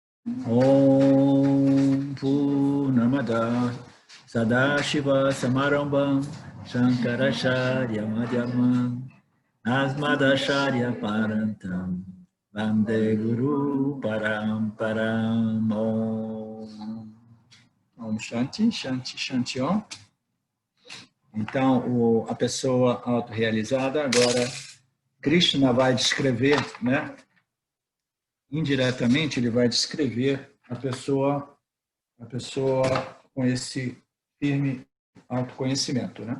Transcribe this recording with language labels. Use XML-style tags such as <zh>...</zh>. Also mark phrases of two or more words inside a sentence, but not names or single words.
<sa>ॐ पूर्णमद सदाशिव समारम्भं शङ्कराचार्य मध्यमं अस्मदाचार्य परन्तं वन्दे गुरु परम्परं ॐ शान्ति, शान्ति, शान्ति ॐ.</sa> <pt>Então, a pessoa autorrealizada, agora Krishna vai descrever, né? Indiretamente ele vai descrever a pessoa com esse firme autoconhecimento, né?</pt>